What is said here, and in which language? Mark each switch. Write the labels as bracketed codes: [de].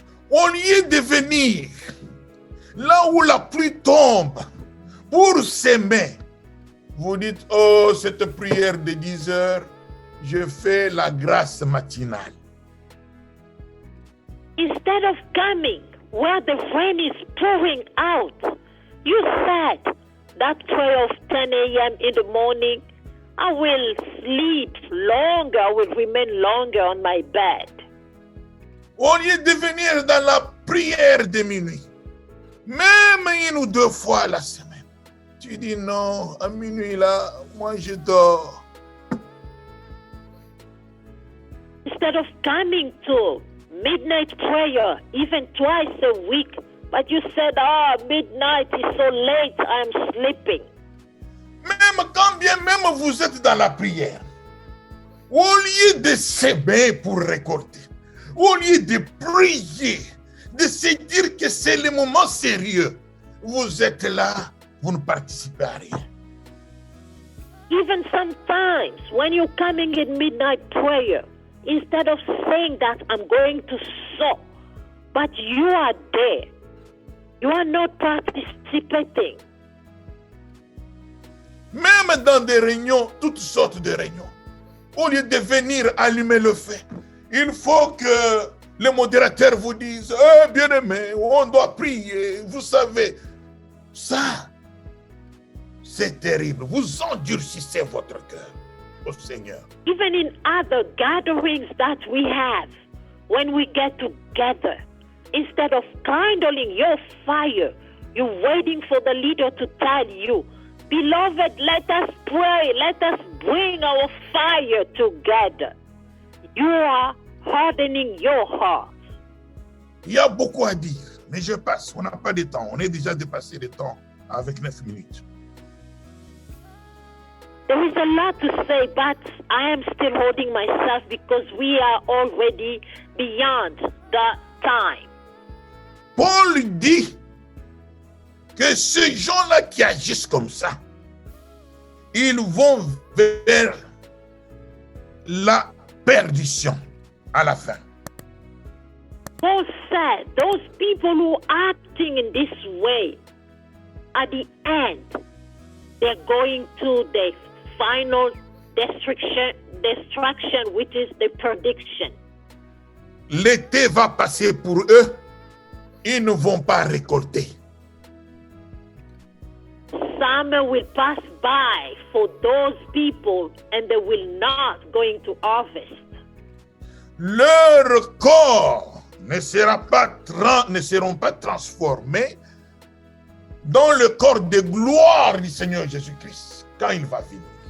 [fr] Au lieu de venir là où la pluie tombe pour s'aimer, vous dites, oh, cette prière de 10 heures, je fais la grâce matinale. [en] Instead of coming where the rain is pouring out, you said that prayer of 10 a.m. in the morning, I will sleep longer, I will remain longer on my bed. [fr] Au lieu de venir dans la prière de minuit, même une ou deux fois la semaine, tu dis non, à minuit là, moi je dors. [en] Instead of coming to midnight prayer, even twice a week, but you said, midnight is so late, I'm sleeping. [fr] Même quand bien même vous êtes dans la prière, au lieu de s'aimer pour récolter, au lieu de prier, de se dire que c'est le moment sérieux, vous êtes là, vous ne participez à rien. [en] Even sometimes when you're coming in midnight prayer, instead of saying that I'm going to sow, but you are there, you are not participating. [fr] Même dans des réunions, toutes sortes de réunions, au lieu de venir allumer le feu, il faut que le modérateur vous dise, bien-aimé, on doit prier, vous savez. Ça, c'est terrible. Vous endurcissez votre cœur au Seigneur. [en] Even in other gatherings that we have, when we get together, instead of kindling your fire, you're waiting for the leader to tell you, beloved, let us pray, let us bring our fire together. You are hardening your heart. [fr] Il y a beaucoup à dire, mais je passe. On n'a pas de temps. On est déjà dépassé le temps avec 9 minutes. [en] There is a lot to say, but I am still holding myself because we are already beyond the time. [fr] Paul dit que ces gens-là qui agissent comme ça, ils vont vers la perdition à la fin. [en] Paul said those people who are acting in this way, at the end, they're going to the final destruction, which is the perdition. [fr] L'été va passer pour eux, ils ne vont pas récolter. [en] Summer will pass buy for those people and they will not going to harvest. [fr] Leur corps ne seront pas transformés dans le corps de gloire du Seigneur Jésus-Christ quand il va venir.